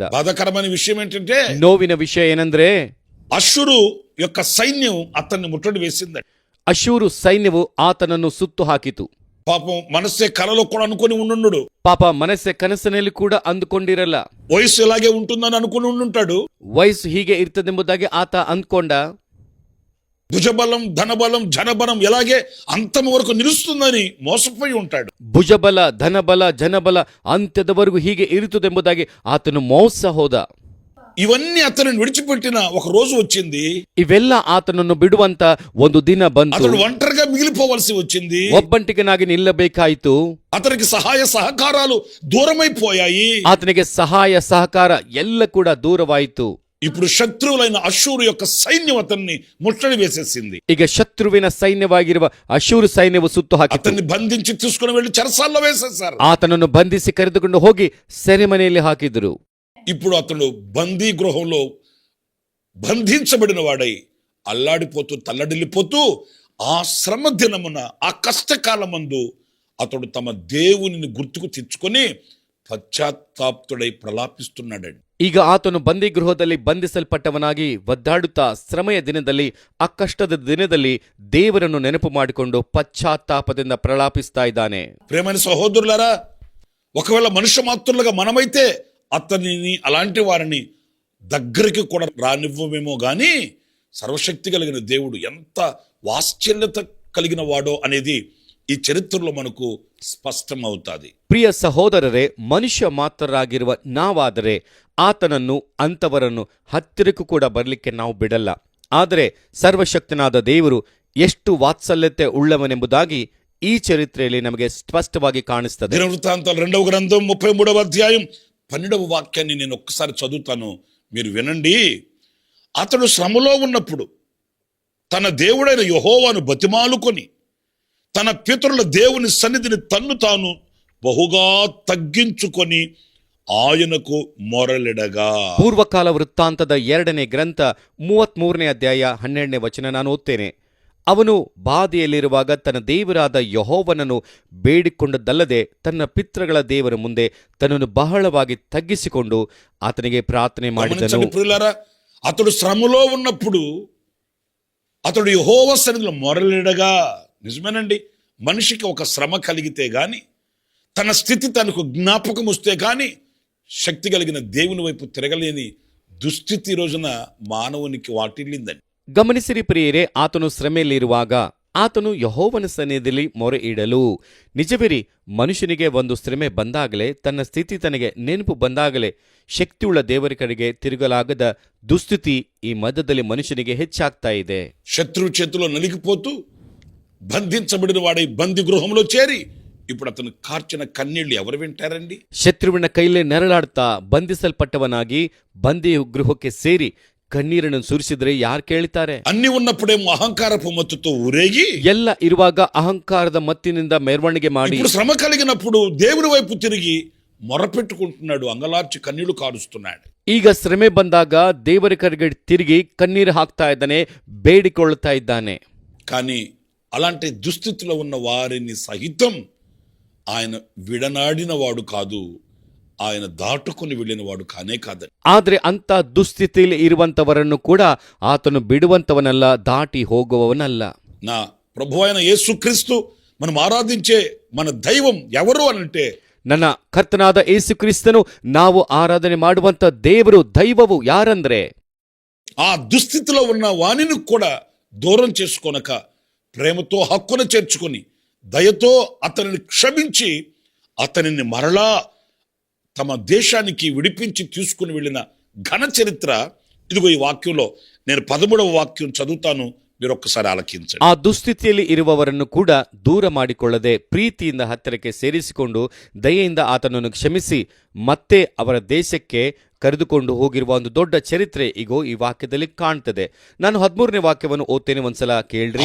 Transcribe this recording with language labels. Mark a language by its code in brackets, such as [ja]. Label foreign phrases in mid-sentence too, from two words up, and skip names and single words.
[te] బాధాకరమైన విషయం ఏంటంటే, [kn] ನೋವಿನ ವಿಷಯ ಏನಂದ್ರೆ, [te] అశ్షూరు యొక్క సైన్యం అతన్ని ముట్టడి వేసిందండి. [kn] ಅಶೂರು ಸೈನ್ಯವು ಆತನನ್ನು ಸುತ್ತು ಹಾಕಿತು. [te] పాపం మనస్సే కలలో కూడా అనుకుని ఉండుండు. [kn] ಪಾಪ ಮನಸ್ಸೆ ಕನಸಿನಲ್ಲಿ ಕೂಡ ಅಂದುಕೊಂಡಿರಲ್ಲ. [te] వయసు ఇలాగే ఉంటుందని అనుకుని ఉండుంటాడు. [kn] ವಯಸ್ಸು ಹೀಗೆ ಇರ್ತದೆಂಬುದಾಗಿ ಆತ ಅಂದ್ಕೊಂಡ. [te] భుజబలం ధనబలం జనబలం ఎలాగే అంతం వరకు నిలుస్తుందని మోసపోయి ఉంటాడు. [kn] ಭುಜಬಲ ಧನಬಲ ಜನಬಲ ಅಂತ್ಯದವರೆಗೂ ಹೀಗೆ ಇರುತ್ತದೆಂಬುದಾಗಿ ಆತನು ಮೋಸ ಹೋದ. [te] ఇవన్నీ అతనిని విడిచిపెట్టిన ఒక రోజు వచ్చింది. [kn] ಇವೆಲ್ಲ ಆತನನ್ನು ಬಿಡುವಂತ ಒಂದು ದಿನ ಬಂತು. [te] అతడు ఒంటరిగా మిగిలిపోవలసి వచ్చింది. [kn] ಒಬ್ಬಂಟಿಗನಾಗಿ ನಿಲ್ಲಬೇಕಾಯಿತು. [te] అతనికి సహాయ సహకారాలు దూరమైపోయాయి. [kn] ಆತನಿಗೆ ಸಹಾಯ ಸಹಕಾರ ಎಲ್ಲ ಕೂಡ ದೂರವಾಯಿತು. [te] ఇప్పుడు శత్రువులైన అశ్షూరు యొక్క సైన్యం అతన్ని ముట్టడి వేసేసింది. [kn] ಈಗ ಶತ್ರುವಿನ ಸೈನ್ಯವಾಗಿರುವ ಅಶೂರು ಸೈನ್ಯವು ಸುತ್ತು ಹಾಕಿತು. [te] అతన్ని బంధించి తీసుకుని వెళ్లి చెరసాల్లో వేసేశారు. [kn] ಆತನನ್ನು ಬಂಧಿಸಿ ಕರೆದುಕೊಂಡು ಹೋಗಿ ಸೆರೆಮನೆಯಲ್ಲಿ ಹಾಕಿದರು. [te] ఇప్పుడు అతడు బందీ గృహంలో బంధించబడిన వాడై అల్లాడిపోతూ తల్లడిల్లిపోతూ ఆ శ్రమ దినమున ఆ కష్టకాలమందు అతడు తమ దేవునిని గుర్తుకు తెచ్చుకొని పశ్చాత్తాప్తుడై ప్రలాపిస్తున్నాడండి. [kn] ಈಗ ಆತನು ಬಂದಿಗೃಹದಲ್ಲಿ ಬಂಧಿಸಲ್ಪಟ್ಟವನಾಗಿ ಒದ್ದಾಡುತ್ತಾ ಶ್ರಮೆಯ ದಿನದಲ್ಲಿ ಆ ಕಷ್ಟದ ದಿನದಲ್ಲಿ ದೇವರನ್ನು ನೆನಪು ಮಾಡಿಕೊಂಡು ಪಶ್ಚಾತ್ತಾಪದಿಂದ ಪ್ರಲಾಪಿಸ್ತಾ ಇದ್ದಾನೆ. [te] ప్రియమైన సహోదరులారా, ఒకవేళ మనుష్య మాత్రులుగా మనమైతే అతనిని అలాంటి వారిని దగ్గరికి కూడా రానివ్వమేమో గాని సర్వశక్తి కలిగిన దేవుడు ఎంత వాత్సల్యత కలిగిన వాడో అనేది ఈ చరిత్రలో మనకు ಸ್ಪಷ್ಟಂ అవుతాది. [kn] ಪ್ರಿಯ ಸಹೋದರರೇ, ಮನುಷ್ಯ ಮಾತ್ರರಾಗಿರುವ ನಾವಾದರೆ ಆತನನ್ನು ಅಂಥವರನ್ನು ಹತ್ತಿರಕ್ಕೂ ಕೂಡ ಬರಲಿಕ್ಕೆ ನಾವು ಬಿಡಲ್ಲ. ಆದರೆ ಸರ್ವಶಕ್ತನಾದ ದೇವರು ಎಷ್ಟು ವಾತ್ಸಲ್ಯತೆ ಉಳ್ಳವನೆಂಬುದಾಗಿ ಈ ಚರಿತ್ರೆಯಲ್ಲಿ ನಮಗೆ ಸ್ಪಷ್ಟವಾಗಿ ಕಾಣಿಸ್ತದೆ. [te] దినవృత్తాంతాలు 2వ గ్రంథం 33వ అధ్యాయం 12వ వాక్యాన్ని నేను ఒక్కసారి చదువుతాను, మీరు వినండి. అతడు శ్రమలో ఉన్నప్పుడు తన దేవుడైన యెహోవాను బతిమాలుకొని తన పితరుల దేవుని సన్నిధిని తన్ను తాను బహుగా తగ్గించుకొని ఆయనకు మొరలిడగా. [kn] ಪೂರ್ವಕಾಲ ವೃತ್ತಾಂತದ 2ನೇ ಗ್ರಂಥ 33ನೇ ಅಧ್ಯಾಯ 12ನೇ ವಚನ ನಾನು ಓದ್ತೇನೆ. ಅವನು ಬಾಧೆಯಲ್ಲಿರುವಾಗ ತನ್ನ ದೇವರಾದ ಯೆಹೋವನನ್ನು ಬೇಡಿಕೊಂಡದ್ದಲ್ಲದೆ ತನ್ನ ಪಿತೃಗಳ ದೇವರ ಮುಂದೆ ತನ್ನನ್ನು ಬಹಳವಾಗಿ ತಗ್ಗಿಸಿಕೊಂಡು ಆತನಿಗೆ ಪ್ರಾರ್ಥನೆ ಮಾಡಿದನು. [te] ప్రియులారా, అతడు శ్రమలో ఉన్నప్పుడు అతడు యెహోవా సన్నిధిలో మొరలిడగా. నిజమేనండి, మనిషికి ఒక శ్రమ కలిగితే గాని, తన స్థితి తనకు జ్ఞాపకం వస్తే గాని శక్తి కలిగిన దేవుని వైపు తిరగలేని దుస్థితి రోజున మానవునికి వాటిల్లిందండి. [kn] ಗಮನಿಸಿರಿ ಪ್ರಿಯರೇ, ಆತನು ಶ್ರಮೆಯಲ್ಲಿರುವಾಗ ಆತನು ಯೆಹೋವನ ಸನ್ನಿಧಿಯಲ್ಲಿ ಮೊರೆ ಇಡಲು. ನಿಜವಿರಿ, ಮನುಷ್ಯನಿಗೆ ಒಂದು ಶ್ರಮೆ ಬಂದಾಗಲೇ, ತನ್ನ ಸ್ಥಿತಿ ತನಗೆ ನೆನಪು ಬಂದಾಗಲೇ ಶಕ್ತಿಯುಳ್ಳ ದೇವರ ಕಡೆಗೆ ತಿರುಗಲಾಗದ ದುಸ್ಥಿತಿ ಈ ಮಧ್ಯದಲ್ಲಿ ಮನುಷ್ಯನಿಗೆ ಹೆಚ್ಚಾಗ್ತಾ ಇದೆ. [te] శత్రువు చేతిలో నలిగిపోతూ బంధించబడిన వాడై బంది గృహంలో చేరి ఇప్పుడు అతను కార్చిన కన్నీళ్లు ఎవరు వింటారండి? [kn] ಶತ್ರುವಿನ ಕೈಲೇ ನೆರಳಾಡ್ತಾ ಬಂಧಿಸಲ್ಪಟ್ಟವನಾಗಿ ಬಂದಿ ಗೃಹಕ್ಕೆ ಸೇರಿ ಕಣ್ಣೀರನ್ನು ಸುರಿಸಿದ್ರೆ ಯಾರು ಕೇಳ್ತಾರೆ? [te] అన్ని ఉన్నప్పుడేమో అహంకారపు మత్తుతో ఊరేగి, [kn] ಎಲ್ಲ ಇರುವಾಗ ಅಹಂಕಾರದ ಮತ್ತಿನಿಂದ ಮೆರವಣಿಗೆ ಮಾಡಿ, [te] ఇప్పుడు శ్రమ కలిగినప్పుడు దేవుని వైపు తిరిగి మొరపెట్టుకుంటున్నాడు, అంగలార్చి కన్నీళ్లు కారుస్తున్నాడు. [kn] ಈಗ ಶ್ರಮೆ ಬಂದಾಗ ದೇವರ ಕಡೆಗೆ ತಿರುಗಿ ಕಣ್ಣೀರು ಹಾಕ್ತಾ ಇದ್ದಾನೆ, ಬೇಡಿಕೊಳ್ಳುತ್ತಾ ಇದ್ದಾನೆ. [te] కానీ అలాంటి దుస్థితిలో ఉన్న వారిని సహితం ఆయన విడనాడిన వాడు కాదు, ఆయన దాటుకుని వెళ్ళిన వాడు కానే కాదని. [kn] ಆದ್ರೆ ಅಂತ ದುಸ್ಥಿತಿಯಲ್ಲಿ ಇರುವಂತವರನ್ನು ಕೂಡ ಆತನು ಬಿಡುವಂತವನಲ್ಲ, ದಾಟಿ ಹೋಗುವವನಲ್ಲ. [te] నా ప్రభు అయిన యేసుక్రీస్తు మనం ఆరాధించే మన దైవం ఎవరు అనంటే, [kn] ನನ್ನ ಕರ್ತನಾದ ಯೇಸು ಕ್ರಿಸ್ತನು ನಾವು ಆರಾಧನೆ ಮಾಡುವಂತ ದೇವರು, ದೈವವು ಯಾರಂದ್ರೆ [te] ఆ దుస్థితిలో ఉన్న వాణిని కూడా దూరం చేసుకొనక ప్రేమతో హక్కును చేర్చుకొని దయతో అతనిని క్షమించి అతనిని మరలా తమ దేశానికి విడిపించి తీసుకుని వెళ్ళిన ఘన చరిత్ర. ఇదిగో ఈ వాక్యంలో నేను 13వ వాక్యం చదువుతాను, మీరు ఒక్కసారి ఆలకించండి. [kn] ಆ ದುಸ್ಥಿತಿಯಲ್ಲಿ ಇರುವವರನ್ನು ಕೂಡ ದೂರ ಮಾಡಿಕೊಳ್ಳದೆ ಪ್ರೀತಿಯಿಂದ ಹತ್ತಿರಕ್ಕೆ ಸೇರಿಸಿಕೊಂಡು ದಯೆಯಿಂದ ಆತನನ್ನು ಕ್ಷಮಿಸಿ ಮತ್ತೆ ಅವರ ದೇಶಕ್ಕೆ ಕರೆದುಕೊಂಡು ಹೋಗಿರುವ ಒಂದು ದೊಡ್ಡ ಚರಿತ್ರೆ ಈಗೋ ಈ ವಾಕ್ಯದಲ್ಲಿ ಕಾಣ್ತದೆ. ನಾನು 13ನೇ ವಾಕ್ಯವನ್ನು ಓದ್ತೇನೆ, ಒಂದ್ಸಲ ಕೇಳ್ರಿ.